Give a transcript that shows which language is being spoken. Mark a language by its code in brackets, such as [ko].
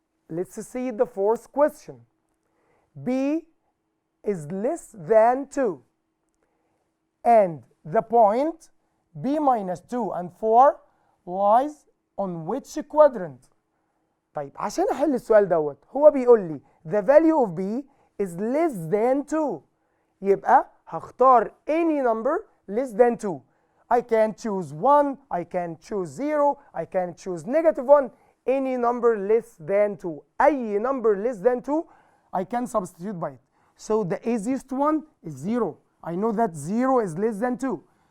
[en] Let's see the fourth question. B is less than 2 and the point b minus 2 and 4 lies on which quadrant? [ar] طيب عشان احل السؤال دوت هو بيقول لي [en] the value of b is less than 2. [ar] يبقى هختار [en] any number less than 2. I can choose 1, I can choose 0, I can choose negative 1, any number less than 2. أي number less than 2 I can substitute by it. So the easiest one is 0. I know that 0 is less than 2.